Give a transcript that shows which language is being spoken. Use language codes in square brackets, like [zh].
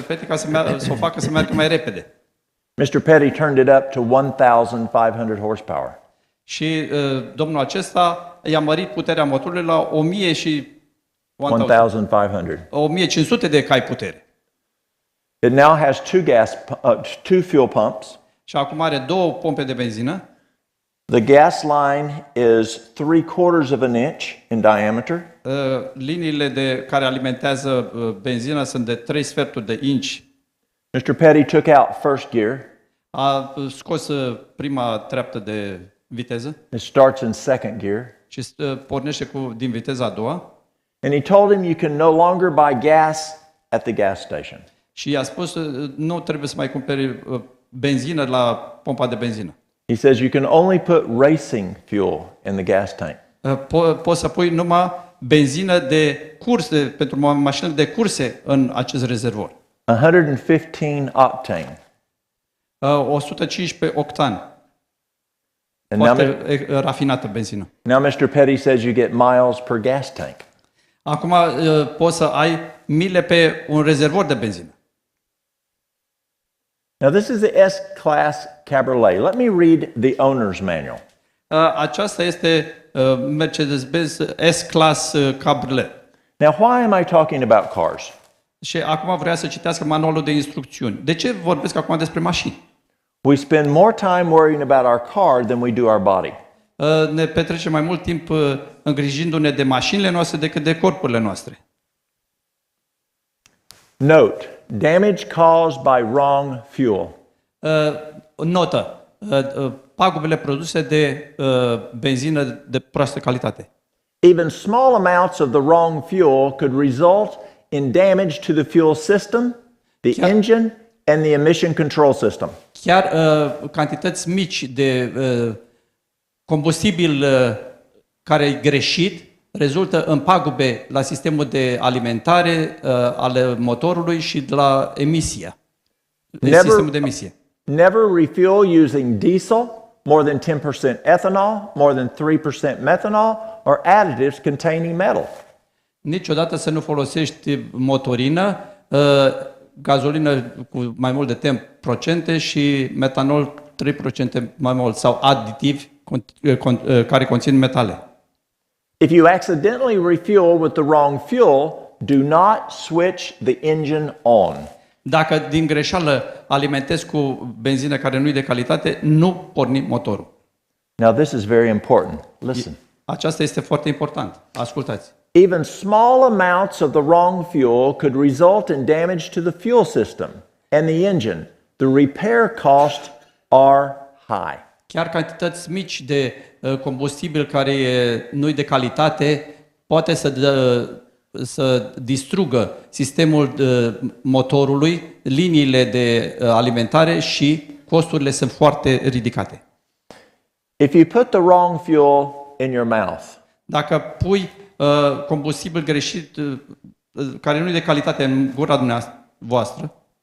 [ro] Petty ca să o facă să meargă mai repede. [en] Mr. Petty turned it up to 1,500 horsepower. [ro] Și domnul acesta i-a mărit puterea motorului la 1500 de cai putere. [en] It now has two fuel pumps. [ro] Și acum are 2 pompe de benzină. [en] The gas line is 3/4 of an inch in diameter. [ro] Liniile care alimentează benzina sunt de 3 sferturi de inch. [en] Mr. Petty took out first gear. [ro] A scos prima treaptă de viteză. [en] It starts in second gear. [ro] Și pornește din viteza a doua. [en] And he told him you can no longer buy gas at the gas station. [ro] Și i-a spus nu trebuie să mai cumperi benzină la pompa de benzină. [en] He says you can only put racing fuel in the gas tank. [ro] Poți să pui numai benzină de curse, pentru mașină de curse în acest rezervor. [en] 115 octane. [ro] 115 octani. [en] And now, [ro] Foarte rafinată benzină. [en] now Mr. Petty says you get miles per gas tank. [ro] Acum poți să ai mile pe un rezervor de benzină. [en] Now this is the S-Class Cabriolet. Let me read the owner's manual. [ro] Aceasta este Mercedes-Benz S-Class Cabriolet. [en] Now why am I talking about cars? [ro] Și acum vrea să citească manualul de instrucțiuni. De ce vorbesc acum despre mașini? [en] We spend more time worrying about our car than we do our body. [ro] Ne petrecem mai mult timp îngrijindu-ne de mașinile noastre decât de corpurile noastre. [en] Note, damage caused by wrong fuel. [ro] Notă, pagubele produse de benzină de proastă calitate. [en] Even small amounts of the wrong fuel could result in damage to the fuel system, the engine, and the emission control system. [ro] Chiar cantități mici de combustibil care e greșit rezultă în pagube la sistemul de alimentare al motorului și la emisia. Sistemul de emisie. [en] Never refuel using diesel, more than 10% ethanol, more than 3% methanol, or additives containing metal. [ro] Niciodată să nu folosești motorină, gazolină cu mai mult de 10% și metanol 3% mai mult sau aditivi care conțin metale. [en] If you accidentally refuel with the wrong fuel, do not switch the engine on. [ro] Dacă din greșeală alimentezi cu benzină care nu e de calitate, nu porni motorul. [en] Now this is very important. Listen. [ro] Aceasta este foarte important. Ascultați. [en] Even small amounts of the wrong fuel could result in damage to the fuel system and the engine. The repair costs are high. [ro] Chiar cantități mici de combustibil care nu e de calitate poate să distrugă sistemul motorului, liniile de alimentare și costurile sunt foarte ridicate. [en] If you put the wrong fuel in your mouth, [ro] dacă pui combustibil greșit care nu e de calitate în gura dumneavoastră,